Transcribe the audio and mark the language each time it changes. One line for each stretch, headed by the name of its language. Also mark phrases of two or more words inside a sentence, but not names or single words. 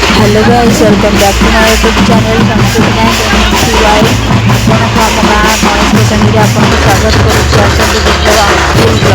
English: Hello guys, welcome back to my YouTube channel Samsudina TY।
Odia: ଆପଣଙ୍କୁ ଆମ ଗାଁ ଗଣେଶ ପୂଜାରେ ଆପଣଙ୍କୁ ସ୍ୱାଗତ କରୁଛି। ଆସନ୍ତୁ ଦେଖିବା ଆମ ଫୁଲ୍